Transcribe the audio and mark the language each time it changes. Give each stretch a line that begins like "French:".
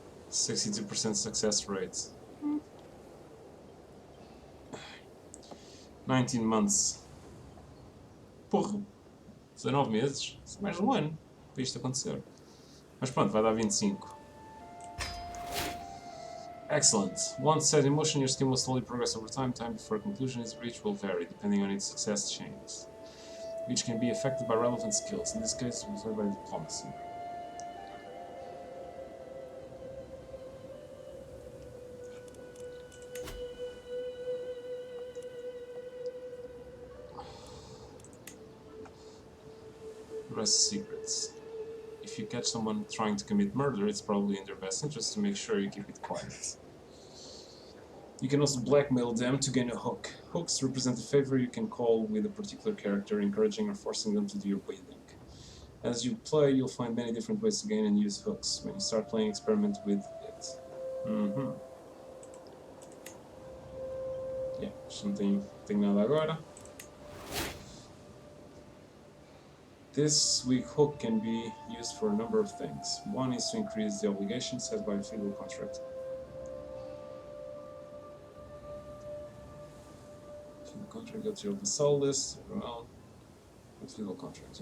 English: %62% success rate. 19 months.
Portuguese: Porra, 19 meses? Isso é mais de um ano para isto acontecer. Mas pronto, vai dar 25.
English: Excellent. Once set in motion, your scheme will slowly progress over time. Time before conclusion is reached will vary, depending on its success chains, which can be affected by relevant skills. In this case, it will by diplomacy. Rest secrets. If you catch someone trying to commit murder, it's probably in their best interest to make sure you keep it quiet. You can also blackmail them to gain a hook. Hooks represent a favor you can call with a particular character, encouraging or forcing them to do your bidding. As you play, you'll find many different ways to gain and use hooks. When you start playing, experiment with it.
Portuguese: Yeah, não tenho nada agora.
English: This weak hook can be used for a number of things. One is to increase the obligation set by a feudal contract. Feudal contract got your vassal list. Well, feudal contract.